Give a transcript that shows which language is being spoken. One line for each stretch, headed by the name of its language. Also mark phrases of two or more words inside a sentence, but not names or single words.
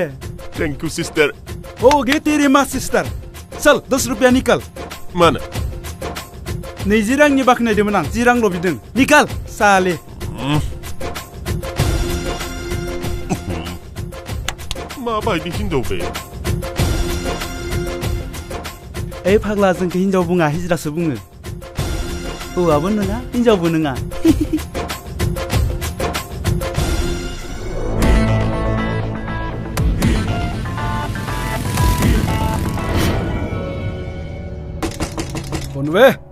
English: thank you sister
Hindi: हो गए तेरी माँ सिस्टर चल 10 रुपया निकाल
Bodo: मानो 20 रांनि बाखनायदोंमोन आं 10 रांल' बिदों
Hindi: निकाल साले
Bodo: माबायदि हिनजाव बे ओइ फाग्ला जोंखौ हिनजाव बुङा हिजरासो बुङो हौवाबो नङा हिनजावबो नङा बे